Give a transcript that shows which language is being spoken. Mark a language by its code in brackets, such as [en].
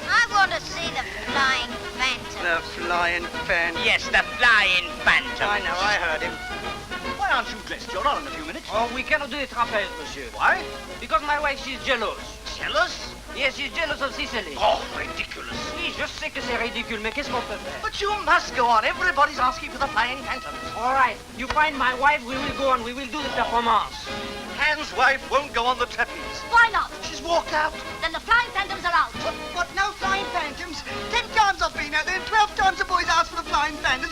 [en] I want to see the flying phantom. The flying phantom. Yes, the flying phantom. I know, I heard him. Why aren't you dressed? You're on in a few minutes. Oh, we cannot do the trapeze, monsieur. Why? Because my wife, she's jealous. Jealous? Yes, she's jealous of Ciceley. Oh, ridiculous. [fr] Oui, je sais que c'est ridicule, mais qu'est-ce qu'on peut faire? [en] But you must go on. Everybody's asking for the flying phantoms. All right, you find my wife, we will go on. We will do the performance. Hans' wife won't go on the trapeze. Why not? She's walked out. Then the flying phantoms are out. What? No flying phantoms? 10 times I've been out there. 12 times the boy's asked for the flying phantoms.